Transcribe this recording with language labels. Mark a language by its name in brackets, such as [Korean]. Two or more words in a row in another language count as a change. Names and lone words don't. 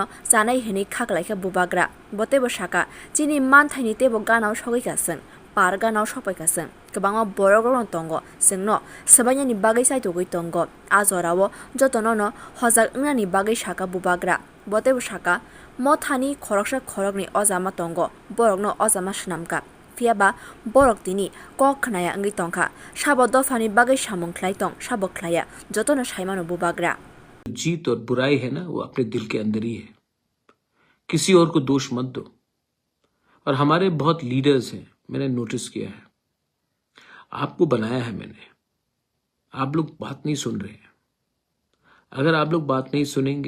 [Kok Borok] janai hene khaklaika bubagra botebo shaka chini man thaini tebo ganao shogai kasang parganao shopai kasang kabanga borogron tongo singno sabanyani bagai sai togoi tongo azorawo jotonono hojak ngnani bagai shaka bubagra botebo shaka mothani khoroksa khorokni ojama tongo borokno ojama shnamka fiaba borok tini kok khnaya angi tongkha sabo dofani bagai samung khlai tong sabo khlaya jotono saimano bubagra [Hindi] जीत और बुराई है ना वो अपने दिल के अंदर ही है किसी और को दोष मत दो और हमारे बहुत लीडर्स हैं मैंने नोटिस किया है आपको बनाया है मैंने आप लोग बात नहीं सुन रहे हैं अगर आप लोग बात नहीं सुनेंगे